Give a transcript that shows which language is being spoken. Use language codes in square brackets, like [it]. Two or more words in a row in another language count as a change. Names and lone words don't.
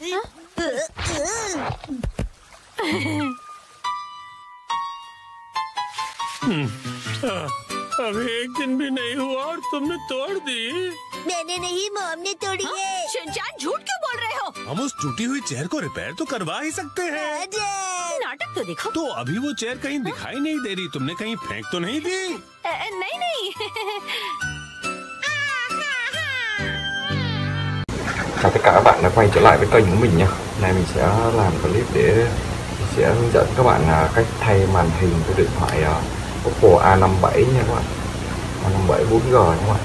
[hi] अभी एक दिन भी नहीं हुआ और तुमने तोड़ दी। मैंने नहीं, मॉम ने तोड़ी है। शिनचैन, झूठ क्यों बोल रहे हो? हम उस टूटी हुई चेयर को रिपेयर तो करवा ही सकते हैं। नाटक तो देखो। तो अभी वो चेयर कहीं दिखाई नहीं दे रही, तुमने कहीं फेंक तो नहीं दी? नहीं नहीं। [vi] Chào tất cả các bạn đã quay trở lại với kênh của mình nha. Hôm nay mình sẽ làm clip để mình sẽ hướng dẫn các bạn cách thay màn hình của điện thoại Oppo A57 nha các bạn. A57 4G nha các bạn.